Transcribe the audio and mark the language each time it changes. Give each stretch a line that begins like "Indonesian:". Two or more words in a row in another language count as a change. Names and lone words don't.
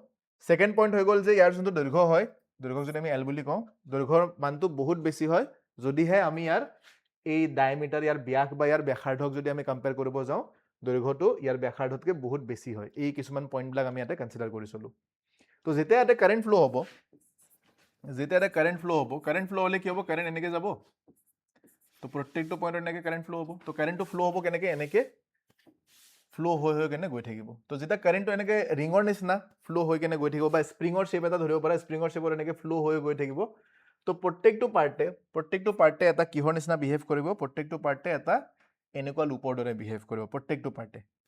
English: second point
Assamese: হৈ গ'ল যে ইয়াৰ যোনটো দৈৰ্ঘ্য হয়, দৈৰ্ঘ্যক যদি আমি এল বুলি কওঁ, দৈৰ্ঘ্যৰ মানটো বহুত বেছি হয় যদিহে আমি ইয়াৰ এই ডায়মিটাৰ, ইয়াৰ ব্যাস বা ইয়াৰ ব্যাসাৰ্ধক যদি আমি কম্পেয়াৰ কৰিব যাওঁ, দৈৰ্ঘ্যটো ইয়াৰ ব্যাসাৰ্ধতকৈ বহুত বেছি হয়। এই কিছুমান পইণ্টবিলাক আমি ইয়াতে কনচিডাৰ কৰি চলোঁ। তো যেতিয়া ইয়াতে
English: current flow'
Assamese: হ'ব, যেতিয়া এটা
English: current flow
Assamese: হব,
English: current flow
Assamese: হলে কি হব, কারেন্ট এনেকে যাব, তো প্রত্যেকটো পয়েন্টত এনেকে
English: current flow
Assamese: হব, তো কারেন্টটো ফ্লো হব কেনেকে, এনেকে ফ্লো হৈ কেনে গৈ থাকিব। তো যেতিয়া কারেন্টটো এনেকে ৰিঙৰ নিচিনা ফ্লো হৈ কেনে গৈ থাকিব, বা স্প্ৰিঙৰ শ্বেপ এটা ধৰিব পাৰা, স্প্ৰিঙৰ শ্বেপত এনেকে ফ্লো হৈ গৈ থাকিব, তো প্ৰত্যেকটো পাৰ্টে এটা কিহৰ নিচিনা বিহেভ কৰিব, প্ৰত্যেকটো পাৰ্টে এটা এনেকুৱা লুপৰ দৰে বিহেভ কৰিব, প্ৰত্যেকটো পাৰ্টে।